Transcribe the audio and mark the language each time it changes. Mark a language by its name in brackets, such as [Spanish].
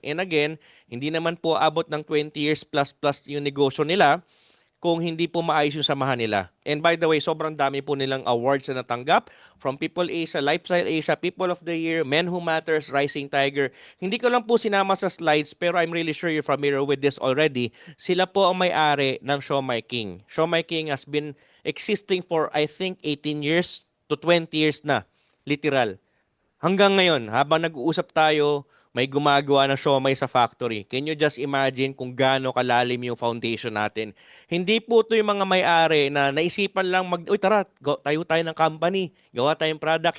[English] And again, [Filipino] hindi naman po abot ng 20 years plus plus yung negosyo nila kung hindi po maayos yung samahan nila. [English] And by the way, [Filipino] sobrang dami po nilang awards na natanggap from People Asia, Lifestyle Asia, People of the Year, Men Who Matters, Rising Tiger. Hindi ko lang po sinama sa slides pero [English] I'm really sure you're familiar with this already. [Filipino] Sila po ang may-ari ng Show My King. [English] Show My King has been existing for I think 18 years to 20 years na. Literal. [Filipino] Hanggang ngayon, habang nag-uusap tayo, may gumagawa ng siomai sa factory. [English] Can you just imagine [Filipino] kung gaano kalalim yung foundation natin? Hindi po ito yung mga may-ari na naisipan lang uy tara, tayo tayo ng company, gawa tayong product.